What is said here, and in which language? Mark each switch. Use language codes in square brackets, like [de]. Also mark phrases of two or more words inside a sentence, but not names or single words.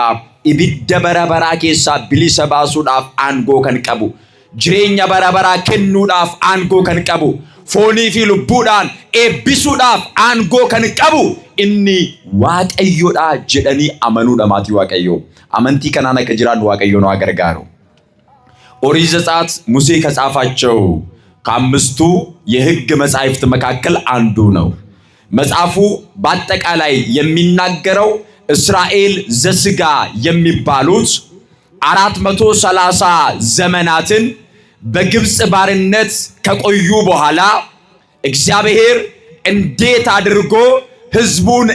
[om] Ibidda bara baraa keessaa bilisa baasuudhaaf aangoo kan qabu, jireenya bara baraa kennuudhaaf aangoo kan qabu, foonii fi lubbuudhaan eebbisuudhaaf aangoo kan qabu inni Waaqayyodha jedhanii amanuudha maatii Waaqayyo. Amantii kanaan akka jiraannu Waaqayyo nu gargaaru. [am] ኦሪት ዘጸአት ሙሴ ከጻፋቸው ከአምስቱ የሕግ መጻሕፍት መካከል አንዱ ነው። መጽሐፉ በአጠቃላይ የሚናገረው እስራኤል ዘስጋ የሚባሉት 430 ዘመናትን በግብጽ ባርነት ከቆዩ በኋላ እግዚአብሔር እንዴት አድርጎ ሕዝቡን